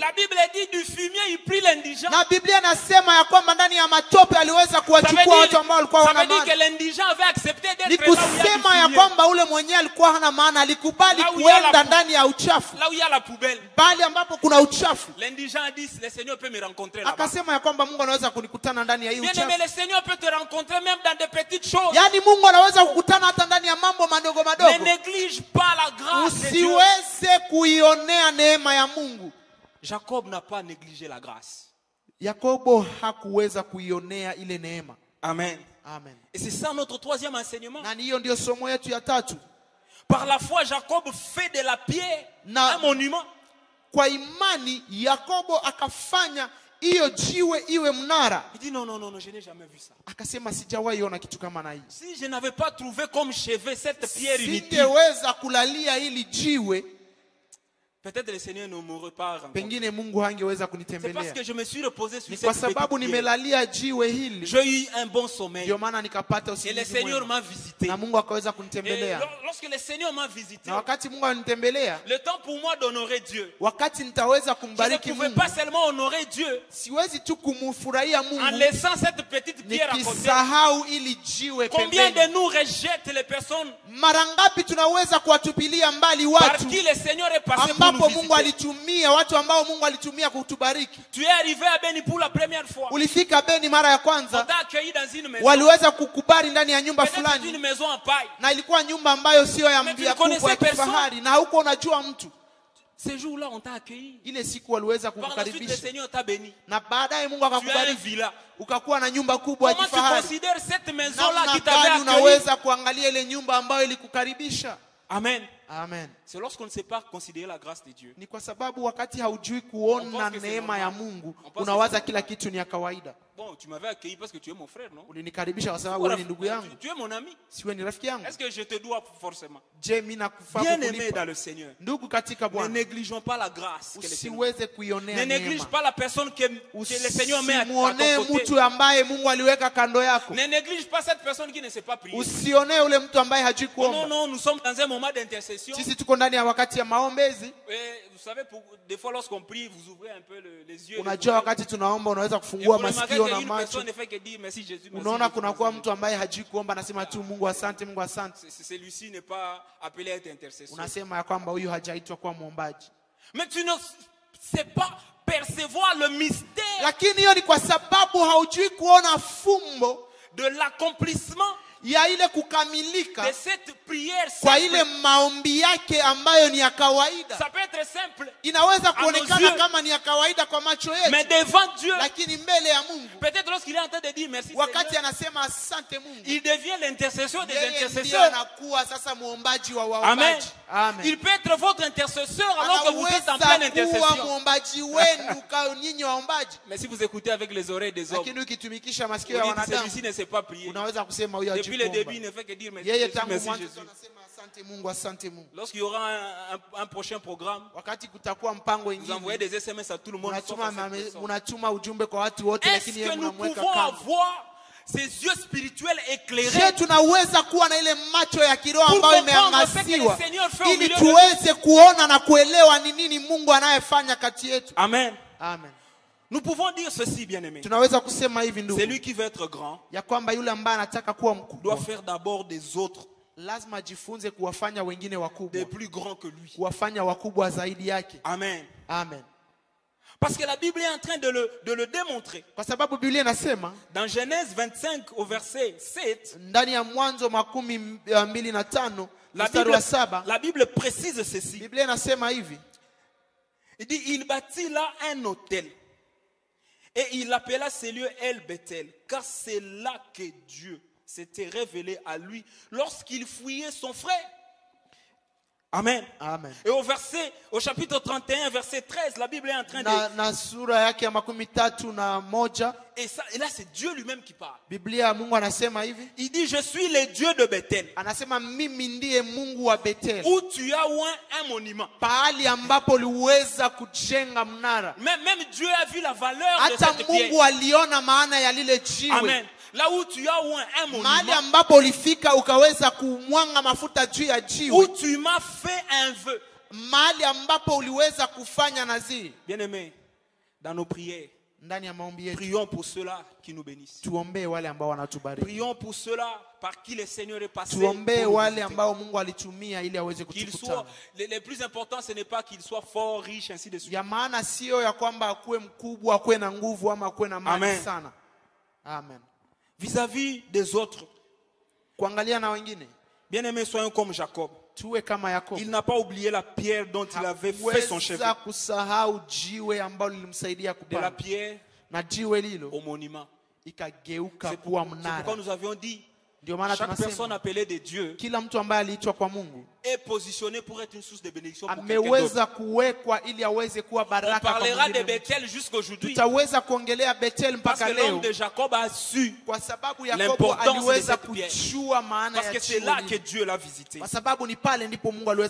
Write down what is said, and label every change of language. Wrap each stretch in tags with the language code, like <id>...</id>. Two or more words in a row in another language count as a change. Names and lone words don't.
<fr>La Bible dit du fumier, il prit l'indigent.</fr> <sw>Na Biblia inasema ya kwamba ndani ya matope aliweza</sw> <fr>Ça</fr> <sw>kuwachukua watu ambao walikuwa</sw> <fr>veut</fr> <sw>wana</sw> <fr>dire que</fr> <sw>maana.</sw> <fr>l'indigent avait accepté</fr> <sw>Ni</sw> <fr>d'être là où il y a du</fr> <sw>kusema ya</sw> <fr>fumier,</fr> <sw>kwamba ule mwenyewe alikuwa hana maana, alikubali</sw> <fr>Là où il y a</fr> <sw>kuenda</sw> <fr>la-</fr> <sw>ndani ya uchafu,</sw> <fr>là où il y a la poubelle.</fr> <sw>pale ambapo kuna uchafu.</sw> <fr>L'indigent a dit, le Seigneur peut me rencontrer là-bas.</fr> <sw>Akasema ya kwamba Mungu anaweza kunikutana ndani ya hii</sw> <fr>Bien aimé,</fr> <sw>uchafu.</sw> <fr>le Seigneur peut te rencontrer même dans des petites choses.</fr> <sw>Yaani Mungu anaweza kukutana hata ndani ya mambo madogo</sw> <fr>Ne</fr> <sw>madogo.</sw> <fr>néglige pas la grâce de Dieu.</fr> <sw>Usiweze kuionea neema ya Mungu.</sw> <fr>Jacob n'a pas négligé la grâce.</fr> <sw>Yakobo hakuweza kuionea ile neema.</sw> <fr>Amen.</fr> <sw>Amen.</sw> <fr>Et c'est ça notre troisième enseignement.</fr> <sw>Na hiyo ndio somo yetu ya tatu.</sw> <fr>Par la foi, Jacob fait de la pierre</fr> <sw>Na-</sw> <fr>un monument.</fr> <sw>Kwa imani Yakobo akafanya hiyo jiwe iwe mnara.</sw> <fr>Il dit non, non, non, non, je n'ai jamais vu ça.</fr> <sw>Akasema sijawahi ona kitu kama na hii.</sw> <fr>Si je n'avais pas trouvé comme chevet cette pierre inutile,</fr> <sw>Singeweza kulalia hili jiwe,</sw> <fr>peut-être le Seigneur ne m'aurait pas rencontré.</fr> <sw>pengine Mungu hangeweza</sw> <fr>C'est parce</fr> <sw>kunitembelea.</sw> <fr>que je me suis reposé sur</fr> <sw>Ni</sw> <fr>cette</fr> <sw>kwa</sw> <fr>petite</fr> <sw>sababu</sw> <fr>pierre.</fr> <sw>nimelalia jiwe hili</sw> <fr>J'ai eu un bon sommeil.</fr> <sw>ndio maana nikapata</sw> <fr>Et le</fr> <sw>usingizi</sw> <fr>Seigneur</fr> <sw>mwema.</sw> <fr>m'a visité.</fr> <sw>Na Mungu akaweza</sw> <fr>Et</fr> <sw>kunitembelea.</sw> <fr>lorsque le Seigneur m'a visité,</fr> <sw>Na wakati Mungu alinitembelea,</sw> <fr>le temps pour moi d'honorer Dieu.</fr> <sw>wakati nitaweza</sw> <fr>Je ne</fr> <sw>kumbariki</sw> <fr>pouvais</fr> <sw>Mungu,</sw> <fr>pas seulement honorer Dieu</fr> <sw>siwezi tu kumfurahia</sw> <fr>en</fr> <sw>Mungu</sw> <fr>laissant cette petite pierre à côté.</fr> <sw>nikisahau ili jiwe</sw> <fr>Combien de</fr> <sw>pembeni.</sw> <fr>nous rejettent les personnes</fr> <sw>Mara ngapi tunaweza kuwatupilia mbali</sw> <fr>par</fr> <sw>watu</sw> <fr>qui le Seigneur est passé pour nous</fr> <sw>ambapo Mungu</sw> <fr>visiter?</fr> <sw>alitumia, watu ambao Mungu alitumia kutubariki.</sw> <fr>Tu es arrivé à Beni pour la première fois.</fr> <sw>Ulifika Beni mara ya</sw> <fr>On</fr> <sw>kwanza,</sw> <fr>t'a accueilli dans une maison.</fr> <sw>waliweza kukubali ndani ya nyumba</sw> <fr>Peut-être une</fr> <sw>fulani,</sw> <fr>maison en paille.</fr> <sw>na ilikuwa nyumba ambayo sio ya</sw> <fr>Mais tu</fr> <sw>mbia</sw> <fr>ne connaissais</fr> <sw>kubwa ya</sw> <fr>personne.</fr> <sw>kifahari, na hauko unajua mtu.</sw> <fr>Ce jour-là, on t'a accueilli.</fr> <sw>Ile siku waliweza</sw> <fr>Par la suite, le</fr> <sw>kukukaribisha,</sw> <fr>Seigneur t'a béni.</fr> <sw>na baadaye Mungu</sw> <fr>Tu as un</fr> <sw>akakubariki,</sw> <fr>villa.</fr> <sw>ukakuwa na nyumba kubwa ya</sw> <fr>Comment tu</fr> <sw>kifahari.</sw> <fr>considères cette maison-là</fr> <sw>Namna</sw> <fr>qui t'avait</fr> <sw>gani</sw> <fr>accueilli?</fr> <sw>unaweza kuangalia ile nyumba ambayo ilikukaribisha?</sw> <fr>Amen.</fr> <sw>Amen.</sw> <fr>C'est lorsqu'on ne sait pas considérer la grâce de Dieu.</fr> <sw>Ni kwa sababu wakati haujui</sw> <fr>On</fr> <sw>kuona</sw> <fr>pense que c'est</fr> <sw>neema ya</sw> <fr>normal.</fr> <sw>Mungu,</sw> <fr>On pense que</fr> <sw>unawaza</sw> <fr>c'est</fr> <sw>kila</sw> <fr>normal.</fr> <sw>kitu ni ya kawaida.</sw> <fr>Bon, tu m'avais accueilli parce que tu es mon frère, non?</fr> <sw>Ulinikaribisha kwa sababu wewe ni ndugu yangu,</sw> <fr>Tu es mon ami.</fr> <sw>siwe ni rafiki yangu.</sw> <fr>Est-ce que je te dois forcément?</fr> <sw>Je, mimi nakufaa</sw> <fr>Bien aimé</fr> <sw>kukulipa.</sw> <fr>dans le Seigneur.</fr> <sw>Ndugu katika</sw> <fr>Ne</fr> <sw>Bwana,</sw> <fr>négligeons pas la grâce que le Seigneur.</fr> <sw>usiweze kuionea</sw> <fr>Ne néglige</fr> <sw>neema.</sw> <fr>pas la personne que le Seigneur met à</fr> <sw>Usimuonee</sw> <fr>ton côté.</fr> <sw>mtu ambaye Mungu aliweka kando yako.</sw> <fr>Ne néglige pas cette personne qui ne sait pas prier.</fr> <sw>Usionee ule mtu ambaye hajui</sw> <fr>Oh non,</fr> <sw>kuomba.</sw> <fr>non, nous sommes dans un moment d'intercession.</fr> <sw>Sisi tuko ndani ya wakati ya maombezi.</sw> <fr>Et vous savez, des fois lorsqu'on prie, vous ouvrez un peu les yeux.</fr> <sw>Unajua wakati tunaomba unaweza</sw> <fr>Et</fr> <sw>kufungua</sw> <fr>vous remarquez</fr> <sw>masikio na</sw> <fr>qu'une</fr> <sw>macho.</sw> <fr>personne ne fait que dire merci Jésus. Merci,</fr> <sw>Unaona</sw> <fr>Jésus,</fr> <sw>kunakuwa</sw> <fr>merci,</fr> <sw>mtu ambaye hajui kuomba, anasema tu Mungu asante, Mungu asante.</sw> <fr>Jésus. Celui-ci n'est pas appelé à être intercesseur.</fr> <sw>Unasema ya kwamba huyu hajaitwa kuwa mwombaji.</sw> <fr>Mais tu ne sais pas percevoir le mystère</fr> <sw>Lakini hiyo ni kwa sababu haujui kuona fumbo</sw> <fr>de l'accomplissement</fr> <sw>ya ile kukamilika</sw> <fr>de cette prière</fr> <sw>kwa</sw> <fr>simple.</fr> <sw>ile maombi yake ambayo ni ya kawaida.</sw> <fr>Ça peut être simple,</fr> <sw>Inaweza</sw> <fr>nos</fr> <sw>kuonekana</sw> <fr>yeux.</fr> <sw>kama ni ya kawaida kwa macho</sw> <fr>mais</fr> <sw>yetu,</sw> <fr>devant Dieu,</fr> <sw>lakini mbele ya Mungu,</sw> <fr>peut-être lorsqu'il est en train de dire merci</fr> <sw>wakati</sw> <fr>Seigneur,</fr> <sw>anasema asante Mungu,</sw> <fr>il devient l'intercesseur des</fr> <sw>yeye ndiye</sw> <fr>intercesseurs.</fr> <sw>anakuwa sasa muombaji wa</sw> <fr>Amen.</fr> <sw>waombaji.</sw> <fr>Amen. Il peut être votre intercesseur alors que vous êtes en pleine</fr> <sw>Anaweza kuwa</sw> <fr>intercession.</fr> <sw>muombaji wenu kwa nyinyi waombaji,</sw> <fr>Mais si vous écoutez avec les oreilles des hommes,</fr> <sw>lakini ukitumikisha</sw> <fr>vous</fr> <sw>masikio ya</sw> <fr>dites</fr> <sw>wanadamu</sw> <fr>celui-ci ne sait pas prier.</fr> <sw>unaweza kusema huyo</sw> <fr>Depuis le</fr> <sw>hajui</sw> <fr>début, il</fr> <sw>kuomba.</sw> <fr>ne fait que dire merci,</fr> <sw>Yeye</sw> <fr>Jésus,</fr> <sw>tangu</sw> <fr>merci</fr> <sw>mwanzo</sw> <fr>Jésus.</fr> <sw>anasema asante Mungu, asante Mungu.</sw> <fr>Lorsqu'il y aura un prochain programme,</fr> <sw>Wakati kutakuwa mpango</sw> <fr>vous envoyez</fr> <sw>ingine,</sw> <fr>des SMS à tout le monde. sauf à cette personne.</fr> <sw>munatuma ujumbe kwa watu wote,</sw> <fr>Est-ce</fr> <sw>lakini yeye</sw> <fr>que nous</fr> <sw>mnamweka</sw> <fr>pouvons</fr> <sw>kando.</sw> <fr>avoir ces yeux spirituels</fr> <sw>Je</sw> <fr>éclairés</fr> <sw>tunaweza kuwa na ile macho ya kiroho</sw> <fr>pour</fr> <sw>ambayo</sw> <fr>comprendre ce que le</fr> <sw>imeangaziwa</sw> <fr>Seigneur fait au</fr> <sw>ili</sw> <fr>milieu de</fr> <sw>tuweze kuona na kuelewa ni nini Mungu anayefanya kati yetu.</sw> <fr>Amen.</fr> <sw>Amen.</sw> <fr>Nous pouvons dire ceci, bien-aimés.</fr> <sw>Tunaweza kusema hivi ndugu,</sw> <fr>Celui qui veut être grand</fr> <sw>ya kwamba yule ambaye anataka kuwa</sw> <fr>doit</fr> <sw>mkubwa</sw> <fr>faire d'abord des autres</fr> <sw>lazima ajifunze kuwafanya wengine wakubwa,</sw> <fr>des plus grands que lui.</fr> <sw>kuwafanya wakubwa zaidi yake.</sw> <fr>Amen.</fr> <sw>Amen.</sw> <fr>Parce que la Bible est en train de le démontrer.</fr> <sw>Kwa sababu Biblia inasema</sw> <fr>Dans Genèse 25 au verset 7,</fr> <sw>ndani ya Mwanzo 25 mstari wa 7,</sw> <fr>la Bible précise ceci.</fr> <sw>Biblia inasema hivi:</sw> <fr>Il dit, il bâtit là un autel. Et il appela ces lieux El Bethel, car c'est là que Dieu s'était révélé à lui lorsqu'il fouillait son frère. Amen.</fr> <sw>Amen.</sw> <fr>Et au chapitre 31, verset 13, la Bible est en train de...</fr> <sw>na sura yake ya 31</sw> <fr>Et là, c'est Dieu lui-même qui parle.</fr> <sw>Biblia ya Mungu anasema hivi,</sw> <fr>Il dit, je suis le Dieu de Bethel,</fr> <sw>anasema mimi ndiye Mungu wa Bethel,</sw> <fr>où tu as oint un monument.</fr> <sw>pahali ambapo uliweza kujenga mnara.</sw> <fr>Même Dieu a vu la valeur de</fr> <sw>Hata</sw> <fr>cette pierre.</fr> <sw>Mungu aliona maana ya lile jiwe.</sw> <fr>Amen. Là où tu as oint un</fr> <sw>Mahali</sw> <fr>monument,</fr> <sw>ambapo ulifika ukaweza kumwanga mafuta juu ya</sw> <fr>où</fr> <sw>jiwe,</sw> <fr>tu m'as fait un vœu.</fr> <sw>mahali ambapo uliweza kufanya naziri.</sw> <fr>Bien-aimés, dans nos prières,</fr> <sw>Ndani ya maombi yetu</sw> <fr>prions pour ceux-là qui nous bénissent.</fr> <sw>tuombee wale ambao wanatubariki,</sw> <fr>Prions pour ceux-là par qui le Seigneur est passé.</fr> <sw>tuombee</sw> <fr>pour nous</fr> <sw>wale</sw> <fr>visiter.</fr> <sw>ambao Mungu alitumia ili aweze</sw> <fr>Qu'ils</fr> <sw>kutukutana.</sw> <fr>soient, les plus importants, ce n'est pas qu'ils soient forts, riches, ainsi de suite.</fr> <sw>Ya maana sio ya kwamba akuwe mkubwa, akuwe na nguvu ama akuwe na mali</sw> <fr>Amen.</fr> <sw>sana.</sw> <fr>Amen. Vis-à-vis des autres,</fr> <sw>Kuangalia na wengine,</sw> <fr>bien-aimés, soyons comme Jacob.</fr> <sw>tuwe kama Yakobo.</sw> <fr>Il n'a pas oublié la pierre dont il avait fait son chef.</fr> <sw>Hakuweza kusahau jiwe ambalo lilimsaidia</sw> <fr>De la</fr> <sw>kupanda,</sw> <fr>pierre</fr> <sw>na jiwe lilo</sw> <fr>au monument.</fr> <sw>ikageuka</sw> <fr>C'est</fr> <sw>kuwa</sw> <fr>pourquoi</fr> <sw>mnara.</sw> <fr>nous avions dit,</fr> <sw>Ndio maana</sw> <fr>chaque personne</fr> <sw>tunasema</sw> <fr>appelée de Dieu</fr> <sw>kila mtu ambaye aliitwa kwa Mungu</sw> <fr>est positionné pour être une source de bénédiction pour quelqu'un d'autre.</fr> <sw>ameweza kuwekwa ili aweze kuwa</sw> <fr>On</fr> <sw>baraka kwa</sw> <fr>parlera de</fr> <sw>mwingine.</sw> <fr>Bethel jusqu'aujourd'hui.</fr> <sw>Tutaweza kuongelea Bethel</sw> <fr>Parce</fr> <sw>mpaka</sw> <fr>que l'homme</fr> <sw>leo</sw> <fr>de Jacob a su.</fr> <sw>kwa sababu Yakobo</sw> <fr>l'importance</fr> <sw>aliweza</sw> <fr>de cette pierre.</fr> <sw>kujua maana</sw> <fr>Parce</fr> <sw>ya</sw> <fr>que c'est</fr> <sw>jiwe</sw> <fr>là que</fr> <sw>lile.</sw> <fr>Dieu l'a visité.</fr> <sw>Kwa sababu ni pale ndipo Mungu aliweza</sw>